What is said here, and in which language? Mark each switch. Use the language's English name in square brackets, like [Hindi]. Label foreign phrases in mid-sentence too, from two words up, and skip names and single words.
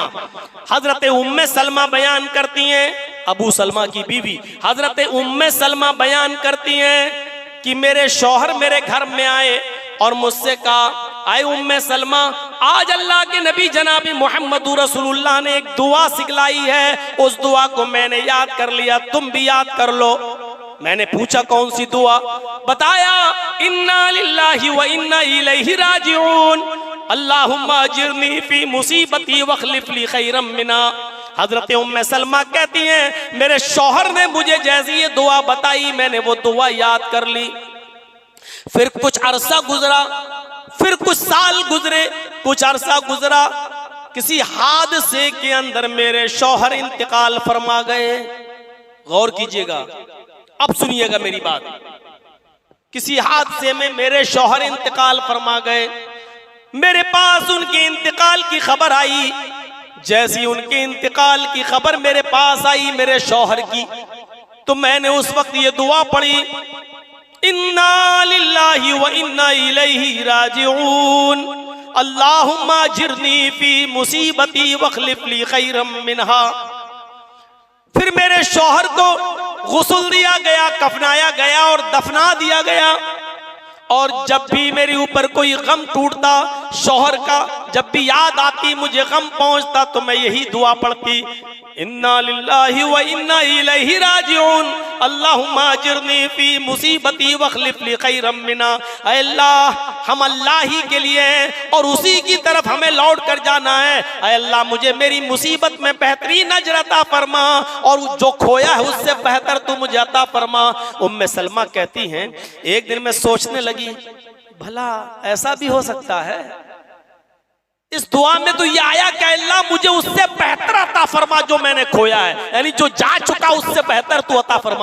[Hindi] हजरत उम्मे सलमा बयान करती हैं, अबू सलमा की बीवी हजरत उम्मे सलमा बयान करती हैं कि मेरे शौहर मेरे घर में आए और मुझसे कहा, आए उम्मे सलमा, आज अल्लाह के नबी जनाबी मोहम्मद रसूलुल्लाह ने एक दुआ सिखलाई है, उस दुआ को मैंने याद कर लिया, तुम भी याद कर लो। मैंने पूछा कौन सी दुआ, बताया [Arabic] إنا لله وإنا إليه راجعون، اللهم أجرني في مصيبتي واخلف لي خيرا منها. [Hindi] हजरत उम्मे सलमा कहती हैं मेरे शौहर ने मुझे जैसी ये दुआ बताई मैंने वो दुआ याद कर ली। फिर कुछ अरसा गुजरा, फिर कुछ साल गुजरे, कुछ अरसा गुजरा, किसी हादसे के अंदर मेरे शौहर इंतकाल फरमा गए। गौर कीजिएगा, अब सुनिएगा मेरी बात। किसी हादसे में मेरे शौहर इंतकाल फरमा गए, मेरे पास उनके इंतकाल की खबर आई। जैसी उनके इंतकाल की खबर मेरे पास आई मेरे शौहर की, तो मैंने उस वक्त ये दुआ पढ़ी, [Arabic] إنا لله وإنا إليه راجعون، اللهم أجرني في مصيبتي واخلف لي خيرا منها. [Hindi] फिर मेरे शौहर को गुस्ल दिया गया, कफनाया गया और दफना दिया गया। और जब भी मेरे ऊपर कोई गम टूटता, शौहर का जब भी याद आती, मुझे गम पहुंचता, तो मैं यही दुआ पढ़ती, [Arabic] إنا لله وإنا إليه راجعون، اللهم أجرني في مصيبتي واخلف لي خيرا منها. [Hindi] अल्लाह हम अल्लाह ही के लिए हैं और उसी की तरफ हमें लौट कर जाना है। अल्लाह मुझे मेरी मुसीबत में बेहतरीन अजर अता फरमा और जो खोया है उससे बेहतर तू मुझे अता फरमा। उम्मे सलमा कहती हैं एक दिन मैं सोचने लगी, भला ऐसा भी हो सकता है, इस दुआ में तो ये आया कि अल्लाह मुझे उससे बेहतर अता फरमा जो मैंने खोया है, यानी जो जा चुका उससे बेहतर तू अता फरमा।